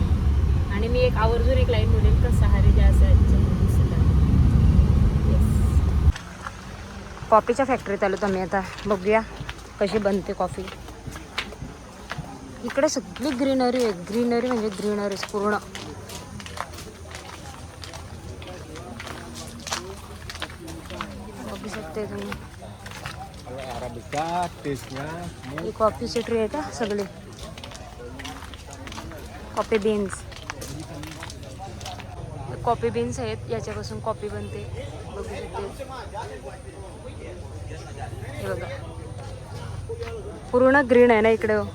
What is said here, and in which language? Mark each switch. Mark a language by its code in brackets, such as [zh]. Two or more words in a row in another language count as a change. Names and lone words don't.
[mr] आणि मी आवर्जून एक लाईन बोलेल का सहारे ज्या कॉफीच्या फॅक्टरीत आलो आम्ही. आता बघूया कशी बनते कॉफी. इकडे सगळी ग्रीनरी आहे. ग्रीनरी म्हणजे ग्रीनरीज पूर्ण. बघू शकते तुम्ही. [id] Arabica, taste-nya [mr] ही कॉफीची ट्री आहे का सगळे. [en] coffee beans [mr] आहेत. याच्यापासून कॉफी बनते. बघू शकते हे बघा पूर्ण ग्रीन आहे ना इकडे.